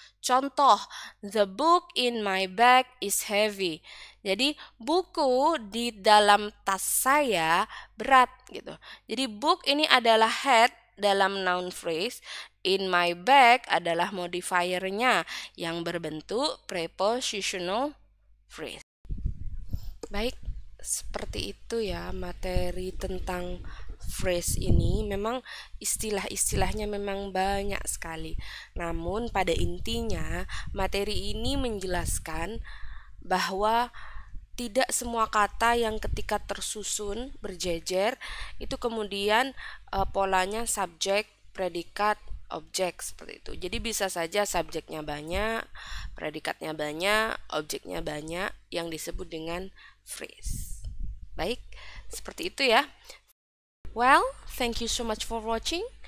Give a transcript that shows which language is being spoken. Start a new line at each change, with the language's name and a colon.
English: Contoh, the book in my bag is heavy.
Indonesian: Jadi buku di dalam tas saya berat gitu. Jadi book ini adalah head dalam noun phrase. In my bag adalah modifiernya yang berbentuk prepositional phrase. Baik, seperti itu ya materi tentang phrase ini. Memang istilah-istilahnya memang banyak sekali. Namun pada intinya materi ini menjelaskan bahwa tidak semua kata yang ketika tersusun berjejer itu kemudian polanya subjek, predikat, objek seperti itu. Jadi bisa saja subjeknya banyak, predikatnya banyak, objeknya banyak yang disebut dengan phrase. Baik, seperti itu ya.
English: Well, thank you so much for watching.